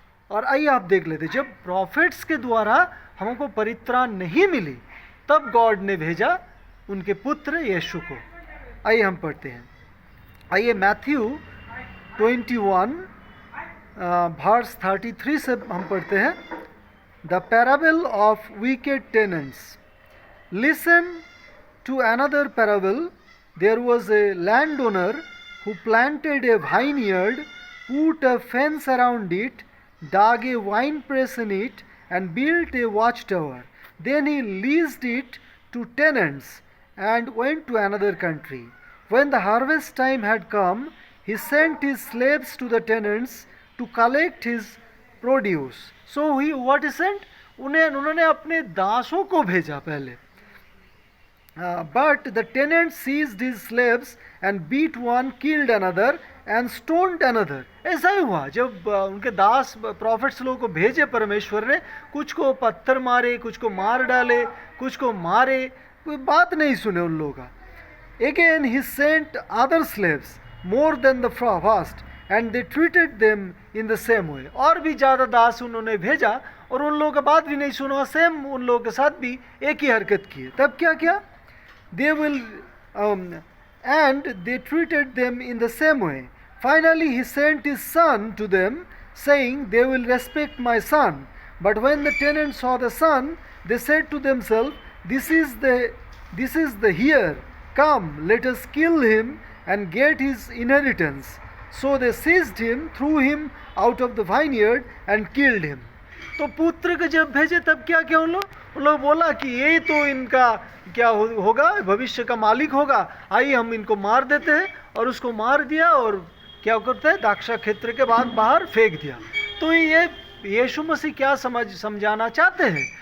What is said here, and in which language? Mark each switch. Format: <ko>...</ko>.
<hi>और आइए आप देख लेते, जब प्रॉफिट्स के द्वारा हमको परित्राण नहीं मिली तब गॉड ने भेजा उनके पुत्र यीशु को। आइए हम पढ़ते हैं। आइए मैथ्यू 21 वर्स 33 से हम पढ़ते हैं।</hi> <en>The parable of wicked tenants. Listen to another parable. There was a landowner who planted a vineyard, put a fence around it, dug a wine press in it, and built a watchtower. Then he leased it to tenants and went to another country. When the harvest time had come, he sent his slaves to the tenants to collect his produce. So what he sent?</en> <hi>उन्होंने अपने दासों को भेजा पहले।</hi> <en>But the tenants seized his slaves and beat one, killed another and stoned another.</en> <hi>ऐसा ही हुआ जब उनके दास प्रॉफिट्स लोगों को भेजे परमेश्वर ने, कुछ को पत्थर मारे, कुछ को मार डाले, कुछ को मारे, कोई बात नहीं सुने उन लोगों का।</hi> <en>Again he sent other slaves more than the first and they treated them in the same way.</en> <hi>और भी ज़्यादा दास उन्होंने भेजा और उन लोगों का बात भी नहीं सुना, सेम उन लोगों के साथ भी एक ही हरकत की। तब क्या किया?</hi> <en>They will and they treated them in the same way. Finally he sent his son to them saying, They will respect my son. But when the tenants saw the son, they said to themselves, This is the heir. Come, let us kill him and get his inheritance. So they seized him, threw him out of the vineyard and killed him.</en> <hi>तो पुत्र को जब भेजे तब क्या किया उन लोग बोला कि ये तो इनका क्या होगा, भविष्य का मालिक होगा, आइए हम इनको मार देते हैं। और उसको मार दिया और क्या करते हैं, दाक्षा क्षेत्र के बाद बाहर फेंक दिया। तो ये यीशु मसीह क्या समझाना चाहते हैं?</hi>